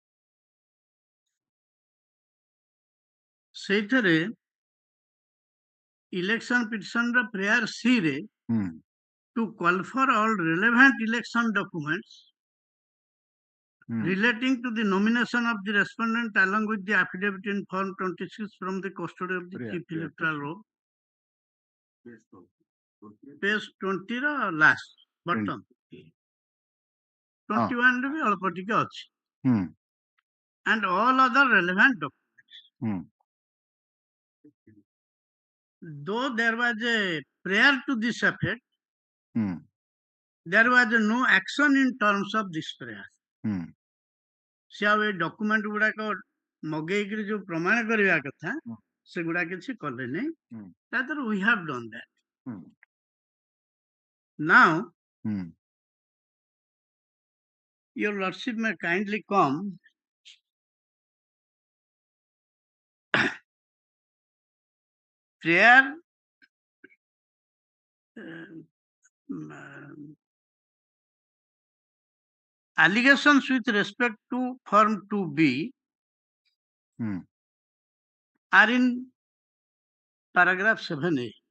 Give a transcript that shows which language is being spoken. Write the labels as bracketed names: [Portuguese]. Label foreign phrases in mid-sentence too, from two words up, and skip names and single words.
[English] ସେଇଥିରେ election petitioner prayer C ରେ to call for all relevant election documents relating to the nomination of the respondent along with the affidavit in form 26 from the custody of the chief electoral roll. [Odia] Page 20 ର [English] last bottom [Odia] 21 ରେ ବି ଅଳ୍ପ ଟିକେ ଅଛି. [English] And all other relevant documents. Though there was a prayer to this effect, there was no action in terms of this prayer. [Odia] ସେ ଆଉ ଏ ଡକୁମେଣ୍ଟ ଗୁଡାକ ମଗେଇକିରି ଯୋଉ ପ୍ରମାଣ କରିବା କଥା ସେଗୁଡା କିଛି କଲେନି. [English] Rather we have done that. Now your lordship may kindly come prayer allegations with respect to form 2B are in paragraph 7A.